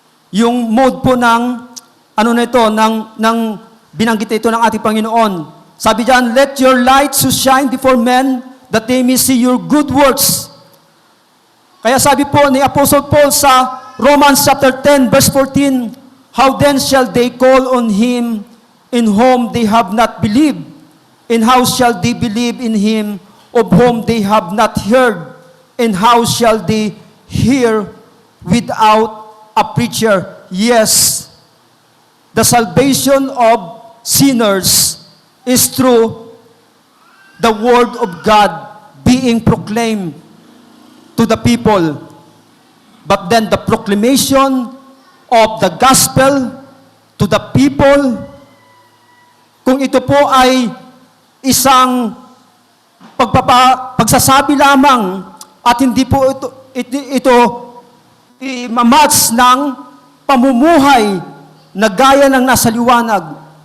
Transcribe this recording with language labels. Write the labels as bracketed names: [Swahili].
[Filipino] Yung mood po ng, ano na ito, ng binanggit ito ng ating Panginoon. Sabi diyan, [English] let your light so shine before men that they may see your good works. [Filipino] Kaya sabi po ni [English] Apostle Paul sa Romans chapter 10 verse 14, how then shall they call on him in whom they have not believed? And how shall they believe in him of whom they have not heard? And how shall they hear without a preacher? Yes, the salvation of sinners is through the word of God being proclaimed to the people. But then the proclamation of the gospel to the people, [Filipino] kung ito po ay isang pagsasabi lamang at hindi po ito i-match ng pamumuhay na gaya ng nasa liwanag,